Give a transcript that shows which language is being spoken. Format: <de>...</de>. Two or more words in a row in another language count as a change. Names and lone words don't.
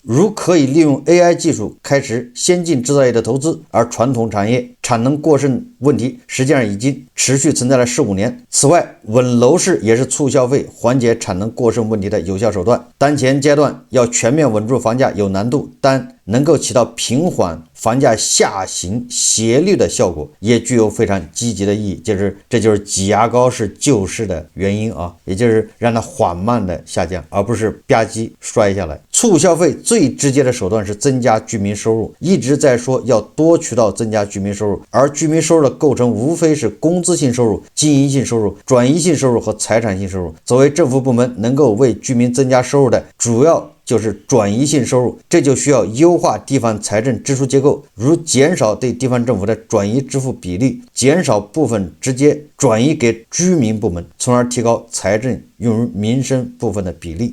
<zh>如可以利用 AI 技術開始先進製造業的投資，而傳統產業產能過剩問題實際上已經持續存在了15年。此外，穩樓市也是促消費、緩解產能過剩問題的有效手段。當前階段要全面穩住房價有難度，但能夠起到平緩房價下行斜率的效果，也具有非常積極的意義。這就是擠牙膏式救市的原因啊，也就是讓它緩慢的下降，而不是吧唧摔下來。促消費最直接的手段是增加居民收入，一直在說要多渠道增加居民收入，而居民收入的構成無非是工資性收入、经营性收入、轉移性收入和財產性收入。作為政府部門能夠為居民增加收入的主要就是轉移性收入，這就需要優化地方財政支出結構，如減少對地方政府的轉移支付比例，減少部分直接轉移給居民部門，從而提高財政用於民生部分的比例。</zh>